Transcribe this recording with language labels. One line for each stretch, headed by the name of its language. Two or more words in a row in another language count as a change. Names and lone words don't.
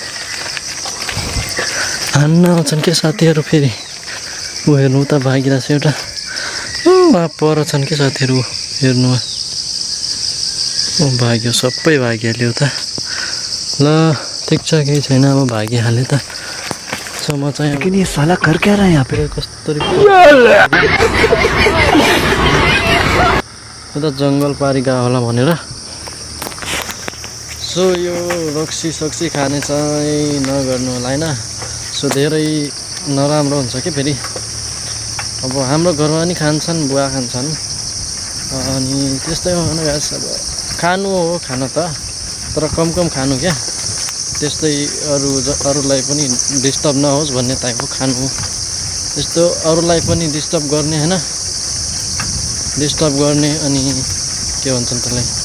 Nepali: हान्न आउँछन् क्या साथीहरू फेरि ऊ हेर्नु उता भागिरहेको छ एउटा
Hindi: वहाँ पर
Nepali: छन् कि साथीहरू हेर्नु भाग्यो सबै भागिहाल्यो उता ल ठिक छ केही छैन अब भागिहाल्यो त सो म चाहिँ
Hindi: लेकिन ये साला कर क्या रहा है यहाँ पे
Nepali: कस्तो उता जङ्गल पारी गयो होला भनेर सो यो रक्सी सक्सी खाने चाहिँ नगर्नु होला होइन सो धेरै नराम्रो हुन्छ कि फेरि अब हाम्रो घरमा नि खान्छन् बुवा खान्छन् अनि त्यस्तै हो गाइस अब खानु हो खान त तर कम खानु क्या त्यस्तै अरूलाई पनि डिस्टर्ब नहोस् भन्ने टाइपको खानु त्यस्तो अरूलाई पनि डिस्टर्ब गर्ने होइन डिस्टर्ब गर्ने अनि के भन्छन् त्यसलाई